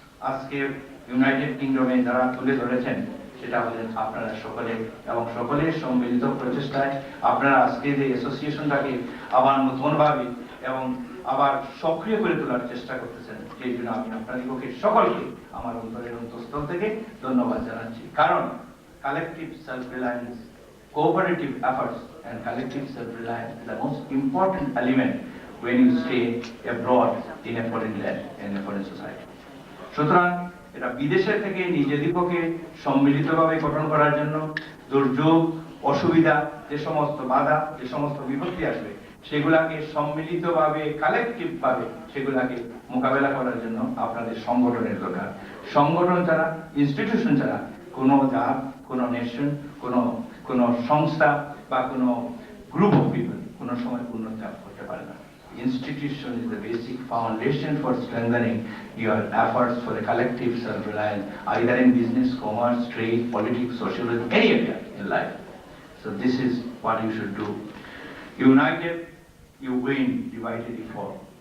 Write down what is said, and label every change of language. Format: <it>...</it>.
<bn>আজকে ইউনাইটেড কিংডমে যারা তুলে ধরেছেন, সেটা হলেন আপনারা সকলে, এবং সকলের সম্মিলিত প্রচেষ্টায় আপনারা আজকে যে অ্যাসোসিয়েশনটাকে আবার নতুনভাবে এবং আবার সক্রিয় করে তোলার চেষ্টা করতেছেন, সেই জন্য আমি আপনাদেরকে সকলকে আমার অন্তরের অন্তঃস্থল থেকে ধন্যবাদ জানাচ্ছি।</bn> <en>কারণ collective self reliance, cooperative efforts and collective self-reliance is the most important element when you stay abroad in a foreign land, in a foreign society.</en> <bn>সুতরাং এটা বিদেশের থেকে নিজেদিগকে সম্মিলিতভাবে গঠন করার জন্য দুর্যোগ, অসুবিধা, যে সমস্ত বাধা, যে সমস্ত বিপত্তি আসবে, সেগুলাকে সম্মিলিতভাবে, কালেকটিভ ভাবে সেগুলাকে মোকাবেলা করার জন্য আপনাদের সংগঠনের দরকার। সংগঠন ছাড়া, ইনস্টিটিউশন ছাড়া কোনো জাত, কোনো নেশন, কোনো সংস্থা বা কোনো গ্রুপ অফ পিপল কোনো সময় উন্নতি লাভ করতে পারে না।</bn> <en>Institution is the basic foundation for strengthening your efforts for a collective self-reliance, either in business, commerce, trade, politics, socialism, any area in life. So this is what you should do. United, you win. Divided, you fall.</en>